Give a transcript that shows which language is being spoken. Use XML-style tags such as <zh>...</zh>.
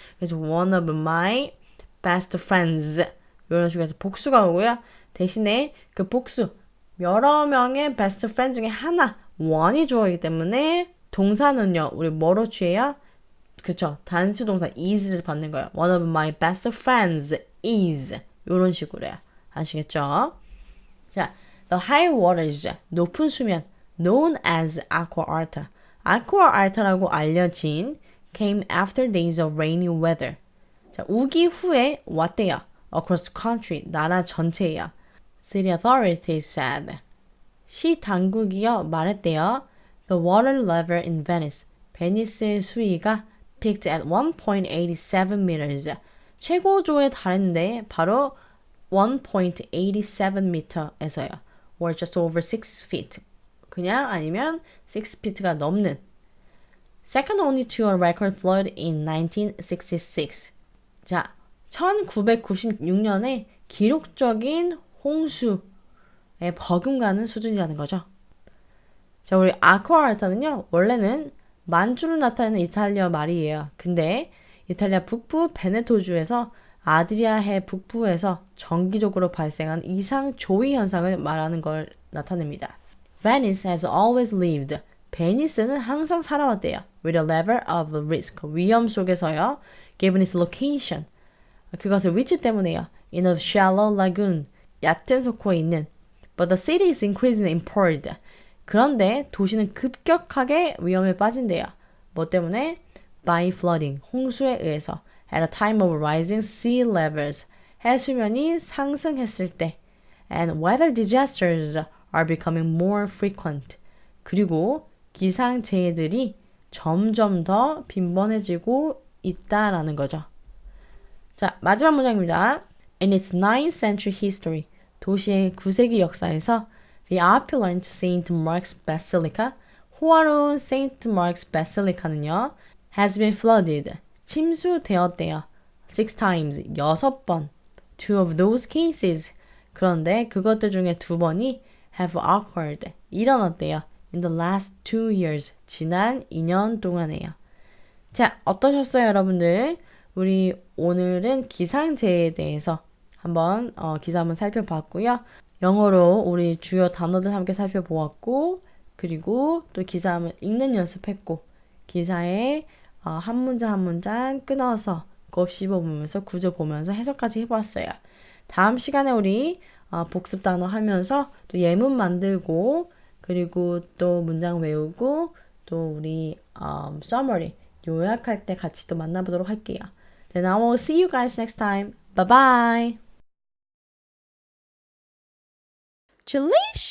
<ko>그래서</ko> <en>one of my best friends</en> <ko>이런 식으로 해서 복수가 오고요. 대신에 그 복수 여러 명의 best friend 중에 하나 one이 주어이기 때문에 동사는요. 우리 뭐로 취해요? 그쵸? 단수 동사 is를 받는 거예요.</ko> <en>One of my best friends is</en> <ko>이런 식으로요. 아시겠죠?</ko> <en>자, the high waters</en> <ko>높은 수면</ko> <en>known as Aqua Alta. Aqua Alta라고</en> <ko>알려진</ko> <en>came after days of rainy weather.</en> <ko>자, 우기 후에 왔대요.</ko> <en>Across the country,</en> <ko>나라 전체예요.</ko> <en>City authorities said.</en> <ko>시 당국이요 말했대요.</ko> <en>The water level in Venice.</en> <ko>베니스의 수위가</ko> <en>peaked at 1.87 meters.</en> <ko>최고조에 달했는데 바로 1.87 meter에서요.</ko> <en>Or just over 6 feet.</en> <ko>그냥 아니면 6 feet가 넘는.</ko> <en>Second only to a record flood in 1966.</en> <ko>자, 1996년에 기록적인 홍수에 버금가는 수준이라는 거죠. 자, 우리 아쿠아알타는요. 원래는 만주를 나타내는 이탈리아 말이에요. 근데 이탈리아 북부 베네토주에서 아드리아해 북부에서 정기적으로 발생한 이상 조위 현상을 말하는 걸 나타냅니다.</ko> <en>Venice has always lived.</en> <ko>베니스는 항상 살아왔대요.</ko> <en>With a level of risk.</en> <ko>위험 속에서요.</ko> <en>Given its location.</en> <ko>그것의 위치 때문에요.</ko> <en>In a shallow lagoon.</en> <ko>얕은 속호에 있는.</ko> <en>But the city is increasingly imperiled.</en> <ko>그런데 도시는 급격하게 위험에 빠진대요. 뭐 때문에?</ko> <en>By flooding.</en> <ko>홍수에 의해서.</ko> <en>At a time of rising sea levels.</en> <ko>해수면이 상승했을 때.</ko> <en>And weather disasters are becoming more frequent.</en> <ko>그리고 기상재해들이 점점 더 빈번해지고 있다라는 거죠. 자, 마지막 문장입니다.</ko> <en>In its 9th century history,</en> <ko>도시의 9세기 역사에서</ko> <en>The opulent St. Mark's Basilica,</en> <ko>호화로운</ko> <en>St. Mark's Basilica'는요, has been flooded,</en> <ko>침수되었대요.</ko> <en>6 times,</en> <ko>6번.</ko> <en>2 of those cases,</en> <ko>그런데 그것들 중에 2번이</ko> <en>have occurred,</en> <ko>일어났대요.</ko> <en>In the last 2 years,</en> <ko>지난 2년 동안에요. 자, 어떠셨어요, 여러분들? 우리 오늘은 기상재해에 대해서 한번 기사 한번 살펴봤고요. 영어로 우리 주요 단어들 함께 살펴보았고, 그리고 또 기사 한번 읽는 연습했고, 기사에 한 문장 한 문장 끊어서 곱씹어보면서 구조 보면서 해석까지 해보았어요. 다음 시간에 우리 복습 단어 하면서 또 예문 만들고, 그리고 또 문장 외우고, 또 우리 summary 요약할 때 같이 또 만나보도록 할게요.</ko> <en>Then I will see you guys next time. Bye bye. Julie!</en>